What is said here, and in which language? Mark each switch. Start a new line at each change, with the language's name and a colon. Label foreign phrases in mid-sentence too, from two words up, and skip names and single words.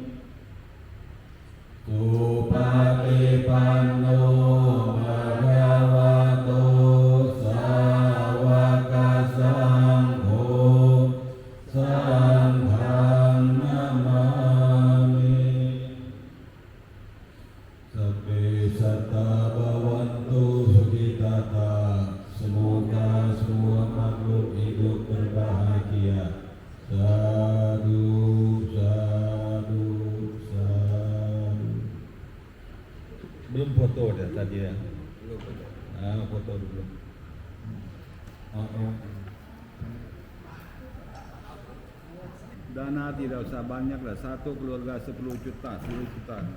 Pali: Supatipanno bhagavato sawaka sangho sanghang namami Sabbe satta bhavantu sukhitata,
Indonesian: semoga semua makhluk hidup berbahagia.
Pali: Sadu, sadu, sadu.
Indonesian: Belum foto dah tadi ya? Belum foto. Foto dulu. Dana tidak usah banyak lah, satu keluarga 10 juta, 10 juta.